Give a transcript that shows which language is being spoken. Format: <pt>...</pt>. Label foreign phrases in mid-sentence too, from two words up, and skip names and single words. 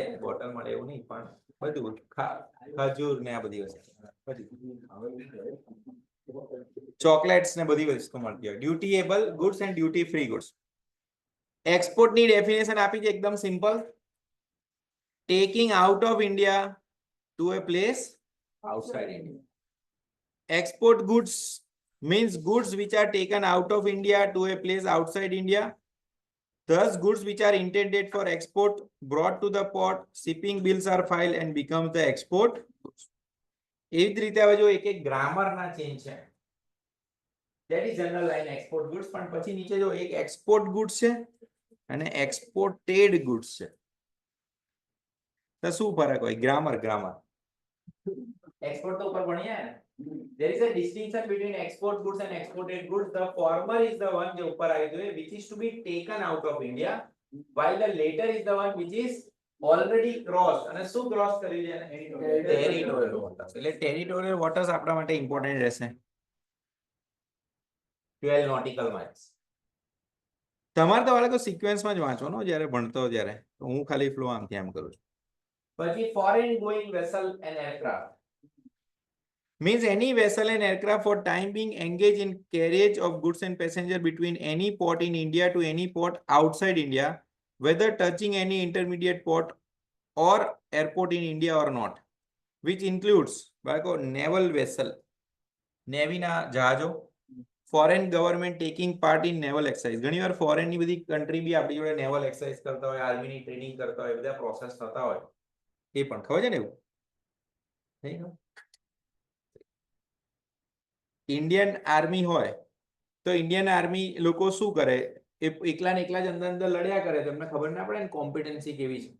<gu>બોટલ મળે એવું નહીં પણ બધું ખજૂર ને આ બધી વસ્તુ, ચોકલેટ્સ ને બધી વસ્તુ મળતી હોય.</gu> <en>dutiable goods and duty free goods.</en> <gu>એક્સપોર્ટ ની ડેફિનેશન આપી છે એકદમ સિમ્પલ.</gu> <en>taking out of India to a place outside India. Export goods means goods which are taken out of India to a place outside India. Thus, goods which are intended for export brought to the port, shipping bills are filed and becomes the export goods.</en> <gu>એવી જ રીતે હવે જો એક એક ગ્રામરના ચેન્જ છે.</gu> <en>That is general line export goods,</en> <gu>પણ પછી નીચે જો એક</gu> <en>export goods</en> <gu>છે અને</gu> <en>exported goods</en> <gu>છે. તો શું ફરક હોય? ગ્રામર export તો ઉપર ભણ્યા ને.</gu> <en>There is a distinction between export goods and exported goods. The former is the one</en> <gu>જે ઉપર આવી જોઈએ</gu> <en>which is to be taken out of India, while the later is the one which is already crossed.</en> <gu>અને શું cross કરી છે?</gu> <en>Territorial waters. એટલે territorial waters</en> <gu>આપણા માટે</gu> <en>important રહેશે. 12 nautical miles.</en> <gu>તમારે તો વાળા તો સિક્વેન્સમાં જ વાંચવાનો જ્યારે ભણતો ત્યારે. હું ખાલી ફ્લો આમથી આમ કરું છું.</gu> <en>પછી foreign going vessel and aircraft means any vessel and aircraft for time being engaged in carriage of goods and passenger between any port in India to any port outside India, whether touching any intermediate port or airport in India or not, which includes naval vessel,</en> <gu>નેવી ના જહાજો,</gu> <en>foreign government taking part in naval exercise.</en> <gu>ઘણી વાર foreign ની બધી country બી આપણી જોડે</gu> <en>naval exercise</en> <gu>કરતા હોય, આર્મી ની ટ્રેનિંગ કરતા હોય, બધા પ્રોસેસ થતા હોય. એ પણ ખબર છે ને એવું?</gu> <en>Indian army</en> <gu>હોય તો</gu> <en>Indian army</en> <gu>લોકો શું કરે? એ એકલા ને એકલા જ અંદર અંદર લડ્યા કરે, તમને ખબર ના પડે ને કોમ્પિટન્સી કેવી છે.</gu>